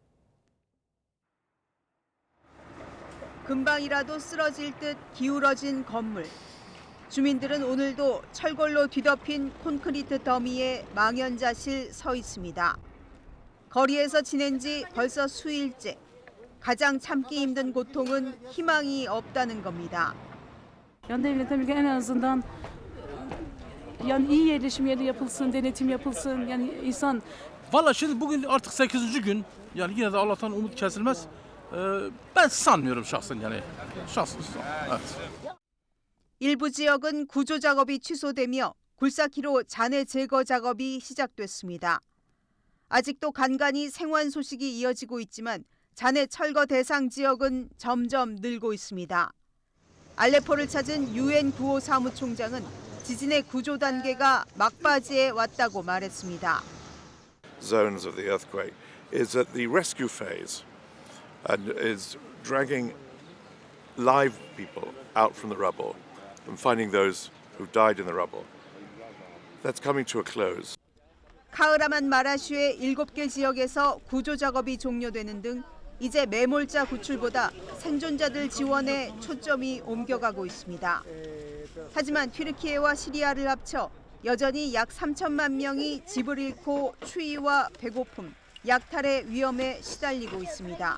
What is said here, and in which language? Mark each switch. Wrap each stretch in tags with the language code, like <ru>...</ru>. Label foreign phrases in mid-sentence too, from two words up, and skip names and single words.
<ko>금방이라도 쓰러질 듯 기울어진 건물. 주민들은 오늘도 철골로 뒤덮인 콘크리트 더미에 망연자실 서 있습니다. 거리에서 지낸 지 벌써 수일째. 가장 참기 힘든 고통은 희망이 없다는 겁니다.</ko> <tr>Yani devletten ülke en azından yani iyi yerleşim yeri yapılsın, denetim yapılsın. Yani insan Valla şimdi bugün artık 8. gün. Yani yine de Allah'tan umut kesilmez. Ben sanmıyorum şahsen yani. Şahsen evet.</tr> <ko>일부 지역은 구조 작업이 취소되며 굴삭기로 잔해 제거 작업이 시작됐습니다. 아직도 간간히 생환 소식이 이어지고 있지만 잔해 철거 대상 지역은 점점 늘고 있습니다. 알레포를 찾은 유엔 구호 사무총장은 지진의 구조 단계가 막바지에 왔다고 말했습니다.</ko> <en>Zones of the earthquake is at the rescue phase and is dragging live people out from the rubble and finding those who died in the rubble. That's coming to a close.</en> <ko>카흐라만 마라슈의 7개 지역에서 구조 작업이 종료되는 등 이제 매몰자 구출보다 생존자들 지원에 초점이 옮겨가고 있습니다. 하지만 튀르키예와 시리아를 합쳐 여전히 약 3천만 명이 집을 잃고 추위와 배고픔, 약탈의 위험에 시달리고 있습니다.</ko>